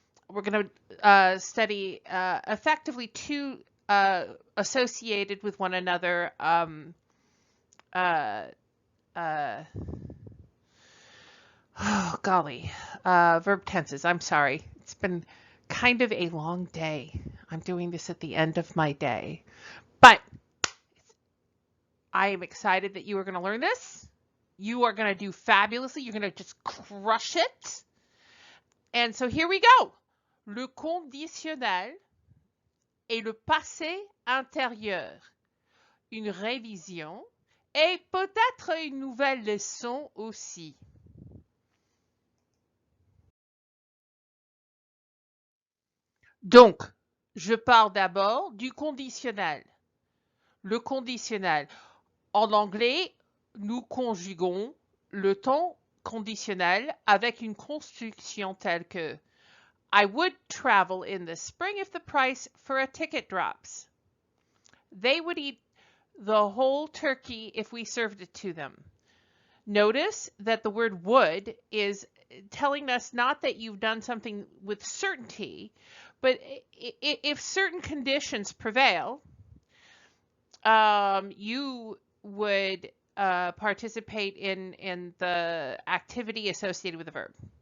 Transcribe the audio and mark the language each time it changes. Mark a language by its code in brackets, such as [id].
[en] We're going to study effectively two associated with one another uh, uh, oh golly, verb tenses. I'm sorry. It's been kind of a long day. I'm doing this at the end of my day. But I am excited that you are going to learn this. You are going to do fabulously. You're going to just crush it. And so here we go. [fr] Le conditionnel et le passé antérieur. Une révision et peut-être une nouvelle leçon aussi. Donc, je parle d'abord du conditionnel. Le conditionnel. En anglais, nous conjuguons le temps conditionnel avec une construction telle que [en] I would travel in the spring if the price for a ticket drops. They would eat the whole turkey if we served it to them. Notice that the word would is telling us not that you've done something with certainty, but if certain conditions prevail, you would participate in the activity associated with the verb.